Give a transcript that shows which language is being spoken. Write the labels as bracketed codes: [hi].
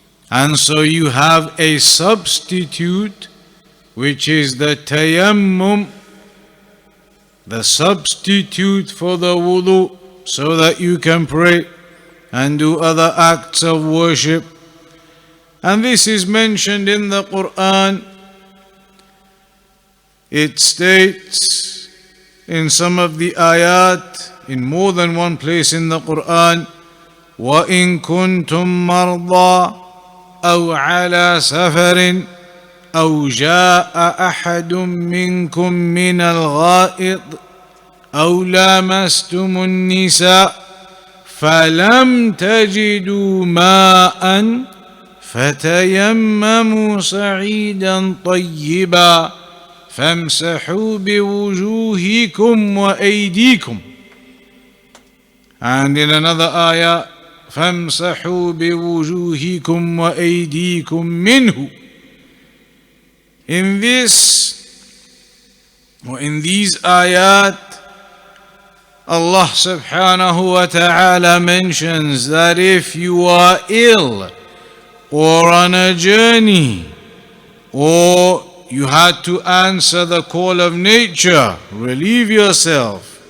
[en] And so you have a substitute, which is the tayammum, the substitute for the wudu, so that you can pray and do other acts of worship. And this is mentioned in the Quran. It states in some of the ayat, in more than one place in the Quran, [ar] وَإِن كُنتُم مَّرْضَىٰ أَوْ عَلَىٰ سَفَرٍ أَوْ جَاءَ أَحَدٌ مِّنكُم مِّنَ الْغَائِطِ أَوْ لَامَسْتُمُ النِّسَاءَ فَلَمْ تَجِدُوا مَاءً فَتَيَمَّمُوا صَعِيدًا طَيِّبًا فَامْسَحُوا بِوُجُوهِكُمْ وَأَيْدِيكُمْ. [en] And in another ayah, [ar] فَامْسَحُوا بِوُجُوهِكُمْ وَأَيْدِيكُمْ مِنْهُ. [en] In these ayat, Allah subhanahu wa ta'ala mentions that if you are ill or on a journey, or you had to answer the call of nature, relieve yourself,